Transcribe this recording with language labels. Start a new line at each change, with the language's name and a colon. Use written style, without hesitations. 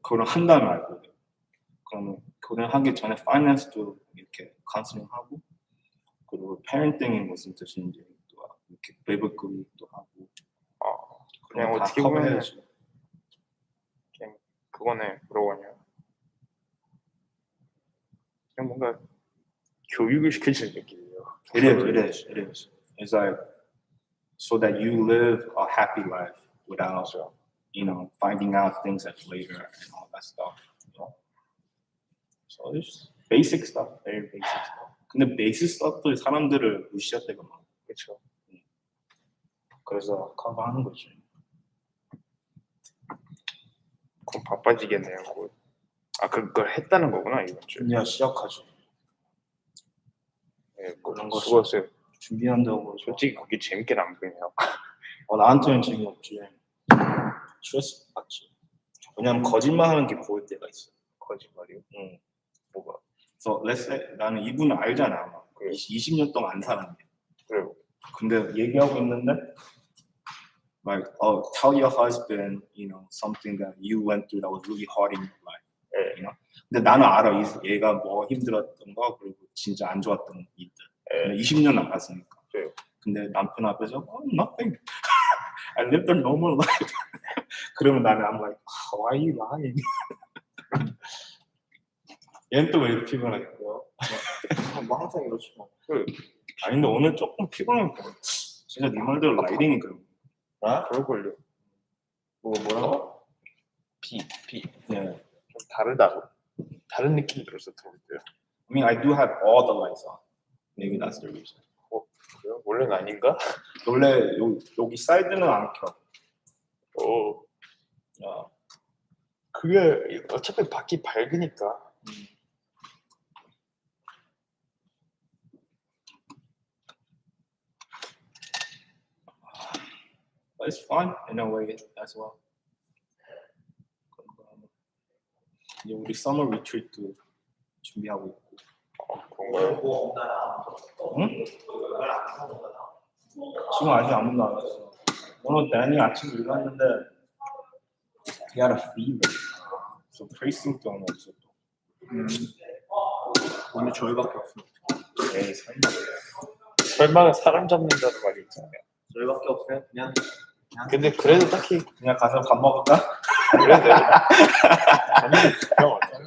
Korean: 결혼한 다음에 알고 그래. 그러면 결혼하기 전에 파이낸스도 이렇게 카운슬링하고 그리고 페renting이 무슨 뜻인지 또 이렇게 베이비 교육도 하고 그냥 다 어떻게 보면 커버해야지. 그냥 그거네 뭐라고 하냐 그냥 뭔가 교육을 시켜주는 느낌이에요.
English: It is. It's like so that you live a happy life without, finding out things that later and all that stuff. So it's basic stuff, very basic stuff.
Korean: 근데
English: basic stuff
Korean: 도 사람들을 무시할 때가 많아. 그렇죠. 그래서 커버하는 거지. 그럼 바빠지겠네요. 그걸 했다는 거구나 이번 주에. 그냥 시작하지. 네, 그런 거 수고하세요. 준비한다고. 솔직히 그게 재밌게 안 보이네요. 나한테는 재미없지. 스트레스 받지. 왜냐면 거짓말하는 게 보일 때가 있어. 거짓말이요? 응. 뭐가?
English: So let's say
Korean: 나는 이분을 알잖아. 막. 그래. 20년 동안 안 살았네. 그래요. 근데 얘기하고 있는데
English: like, tell your husband, something that you went through that was really hard in your life.
Korean: 근데 나는 알아, 얘가 뭐 힘들었던 거 그리고 진짜 안 좋았던 일들. 20년 나갔으니까. 그래요. 근데 남편 앞에서
English: nothing. I lived a normal life.
Korean: 그러면 나는
English: I'm like, why are you lying?
Korean: 얘는 또 왜 피곤하겠고요? 뭐 항상 이렇지 뭐. 아니 근데 오늘 조금 피곤해. 진짜 네 말대로 라이딩이 그런 거. 그럴걸요. 뭐라고? 비. 네. 좀 다르다고. 다른 느낌 들어서 들을 때요.
English: I mean, I do have all the lights on. Maybe that's the reason.
Korean: 그래요? 원래는 아닌가? 원래 여기 사이드는 안 켜. 그게 어차피 밖이 밝으니까.
English: But it's fun in a way as well.
Korean: 이제 우리 summer retreat도 준비하고 있고. 그런가요? 응? 지금 아직 아무도 안 왔어. 오늘 다니 아침에 일어났는데
English: he had a fever.
Korean: So tracing도 안 왔어 또. 오늘 저희밖에 없어. 에이 설마 사람 잡는다는 말이 있잖아요. 저희밖에 없어요. 그냥 근데 그래도 딱히 그냥 가서 밥 먹을까? 그래도 아니 그냥